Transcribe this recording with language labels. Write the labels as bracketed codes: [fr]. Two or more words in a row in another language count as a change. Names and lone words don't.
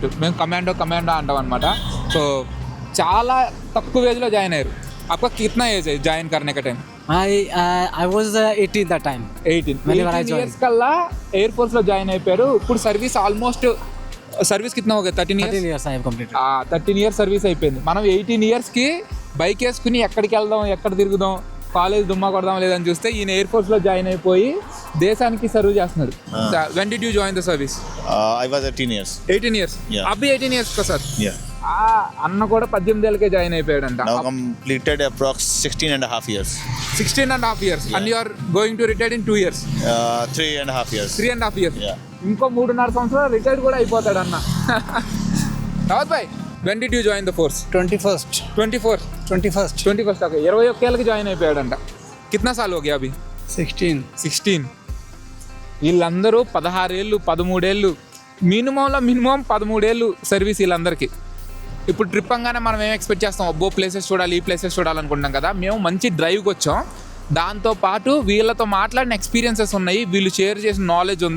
[te] మేము కమాండో అంటాం అనమాట. సో చాలా తక్కువ ఏజ్లో జాయిన్ అయ్యారు. [hi] आपका कितना एज है ज्वाइन करने का टाइम? [en] I was 18 that time. [te] 18 years కల్లా ఎయిర్ ఫోర్స్ లో జాయిన్ అయిపోయారు. ఇప్పుడు [en] service almost service [hi] कितना हो गया? [te] 13 [en] years I have completed. [te] 13 years సర్వీస్ అయిపోయింది. మనం 18 years కి బైక్ వేసుకుని ఎక్కడికి వెళ్దాం, ఎక్కడ తిరుగుదాం, కాలేజ్ దుమ్మా కొడదాం లేదని చూస్తే ఈయన ఎయిర్ ఫోర్స్ లో జాయిన్ అయిపోయి దేశానికి సర్వ్ చేస్తున్నాడు. [en] When did you join the service? I was 18 years. 18 years. Yeah. [hi] అబ్బి 18 years का सर. [en] Yeah. [te] అన్న కూడా 18 ఏళ్ళకే జాయిన్ అయిపోయాడంట. [en] Now completed approx 16 and a half years. 16.5 years. Yeah. And you are going to retire in 2 years. 3 and a half years. 3.5 years. Yeah. [te] ఇంకో 3.5 సంవత్సరాలు రిటైర్ కూడా అయిపోతాడు అన్న. [en] రావత్ భాయ్, when did you join the force? 21st. [te] 21st. ఓకే, 21 ఏళ్ళకి జాయిన్ అయిపోయాడంట. [hi] कितना साल हो गया अभी? 16. [te] వీళ్ళందరూ 16 ఏళ్ళు, 13 ఏళ్ళు, మినిమం 13 ఏళ్ళు సర్వీస్ వీళ్ళందరికీ. ఇప్పుడు ట్రిప్ అనగానే మనం ఏం ఎక్స్పెక్ట్ చేస్తాం? అబ్బో ప్లేసెస్ చూడాలి, ఈ ప్లేసెస్ చూడాలనుకుంటాం కదా. మేము మంచి డ్రైవ్కి వచ్చాం. దాంతోపాటు వీళ్ళతో మాట్లాడిన ఎక్స్పీరియన్సెస్ ఉన్నాయి, వీళ్ళు షేర్ చేసిన నాలెడ్జ్ ఉంది.